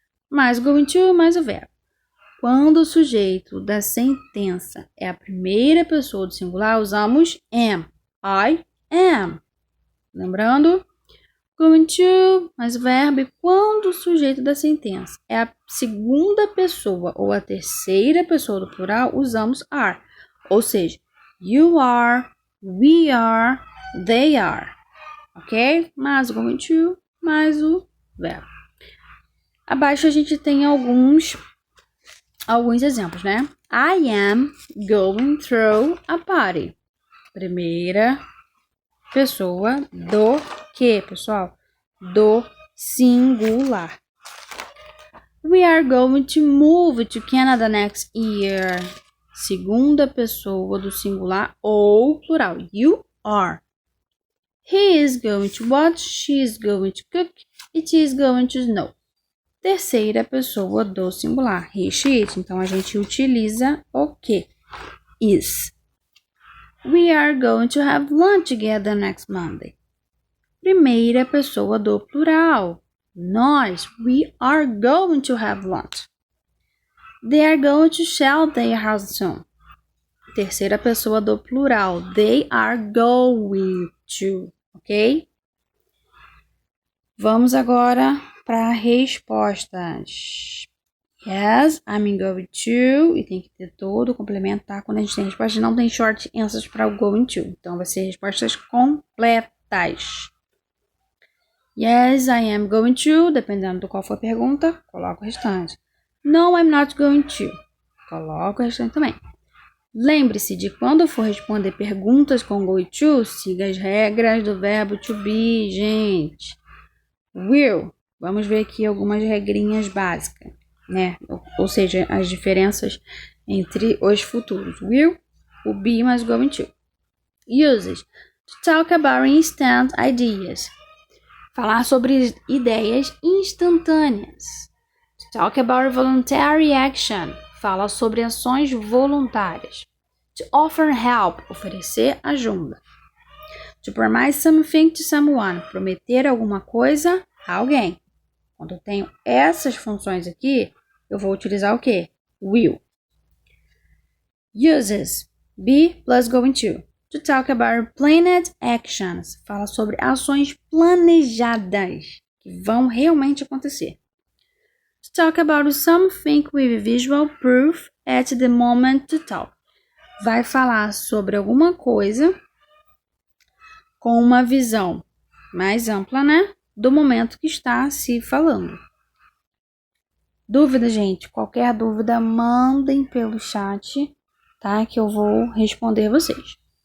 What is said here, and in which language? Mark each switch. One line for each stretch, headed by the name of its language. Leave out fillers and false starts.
Portuguese: mais going to, mais o verbo. Quando o sujeito da sentença é a primeira pessoa do singular, usamos am.
English: I am.
Portuguese: Lembrando? Going to, mais o verbo. E quando o sujeito da sentença é a segunda pessoa ou a terceira pessoa do plural, usamos are. Ou seja,
English: you are, we are, they are. Ok?
Portuguese: Mais o going to, mais o verbo. Abaixo a gente tem alguns exemplos, né?
English: I am going through a party.
Portuguese: Primeira pessoa do que, pessoal? Do singular.
English: We are going to move to Canada next year.
Portuguese: Segunda pessoa do singular ou plural.
English: You are. He is going to watch. She is going to cook. It is going to snow.
Portuguese: Terceira pessoa do singular,
English: he, she, it.
Portuguese: Então, a gente utiliza o que?
English: Is. We are going to have lunch together next Monday.
Portuguese: Primeira pessoa do plural, nós.
English: We are going to have lunch. They are going to sell their house soon.
Portuguese: Terceira pessoa do plural,
English: they are going to.
Portuguese: Ok? Vamos agora para respostas.
English: Yes, I'm going to.
Portuguese: E tem que ter todo o complemento, tá? Quando a gente tem resposta, não tem short answers para o going to. Então, vai ser respostas completas.
English: Yes, I am going to.
Portuguese: Dependendo do qual for a pergunta, coloco o restante.
English: No, I'm not going to.
Portuguese: Coloco o restante também. Lembre-se de quando for responder perguntas com going to, siga as regras do verbo to be, gente. Will. Vamos ver aqui algumas regrinhas básicas, né? Ou seja, as diferenças entre os futuros.
English: Will, o be mais going to. Uses. To talk about instant ideas.
Portuguese: Falar sobre ideias instantâneas.
English: To talk about voluntary action.
Portuguese: Fala sobre ações voluntárias.
English: To offer help.
Portuguese: Oferecer ajuda.
English: To promise something to someone.
Portuguese: Prometer alguma coisa a alguém. Quando eu tenho essas funções aqui, eu vou utilizar o quê?
English: Will. Uses. Be plus going to. To talk about planned actions.
Portuguese: Fala sobre ações planejadas que vão realmente acontecer.
English: To talk about something with visual proof at the moment to talk.
Portuguese: Vai falar sobre alguma coisa com uma visão mais ampla, né? Do momento que está se falando. Dúvida, gente? Qualquer dúvida, mandem pelo chat, tá? Que eu vou responder vocês.